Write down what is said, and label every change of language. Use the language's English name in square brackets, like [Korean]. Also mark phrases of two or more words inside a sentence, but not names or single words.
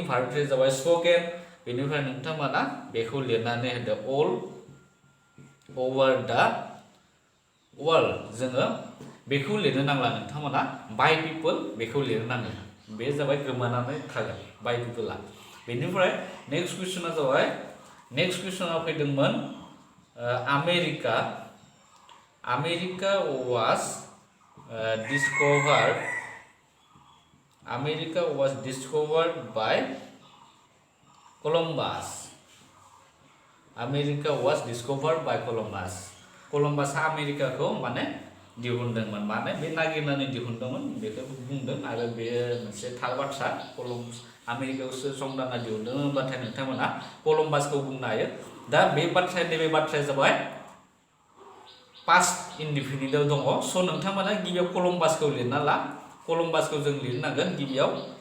[Bodo] भार्बफोरा जाबाय स्पोकेन बेनिफ्राय नोंथांमोना बेखौ लिरनानै होदो [English] all over the world [Bodo] जोङो बेखौ लिरनो नांला नोंथांमोना [English] by people [Bodo] बेखौ लिरनो नांगोन बे जाबाय गोमानानै थागोन [English] by people [Bodo] बेनिफ्राय नेक्स्ट कुइसना जाबाय नेक्स्ट कुइसना फैदोंमोन [English] America was discovered by Columbus. [Bodo] Columbusआ आमेरिकाखौ माने दिहुनदोंमोन माने बे नागिरनानै दिहुनदोंमोन बेखौ बुंदों आरो बे मोनसे थार बाथ्रा आमेरिकायावसो संदानना दिहुनदोंमोन होनबाथाय नोंथांमोना कलम्बासखौ बुंनो हायो दा बे बाथ्राया जाबाय [English] past indefinite [Bodo] दङ स नोंथांमोना गिबियाव कलम्बासखौ लिरना ला कलम्बासखौ जों लिरनांगोन गिबियाव